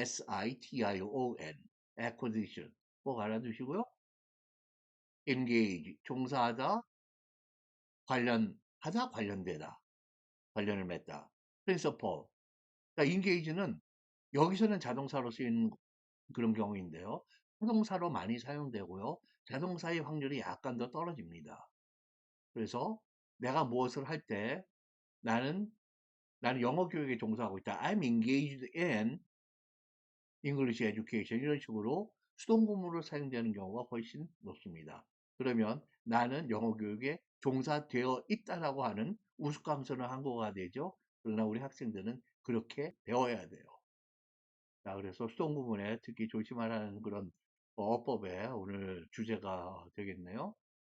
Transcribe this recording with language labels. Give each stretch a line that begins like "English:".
Korean: acquision, acquisition. 꼭 알아두시고요. engage, 종사하다, 관련하다, 관련되다, 관련을 맺다. principle, 그러니까 engage는 여기서는 자동사로 쓰이는 그런 경우인데요. 자동사로 많이 사용되고요. 자동사의 확률이 약간 더 떨어집니다. 그래서 내가 무엇을 할 때 나는 영어 교육에 종사하고 있다.
English: I'm engaged in English education.
Korean: 이런 식으로 수동구문으로 사용되는 경우가 훨씬 높습니다. 그러면 나는 영어 교육에 종사되어 있다라고 하는 우스꽝스러운 한국어가 되죠. 그러나 우리 학생들은 그렇게 배워야 돼요. 자, 그래서 수동구문에 특히 조심하라는 그런 어법의 오늘 주제가 되겠네요.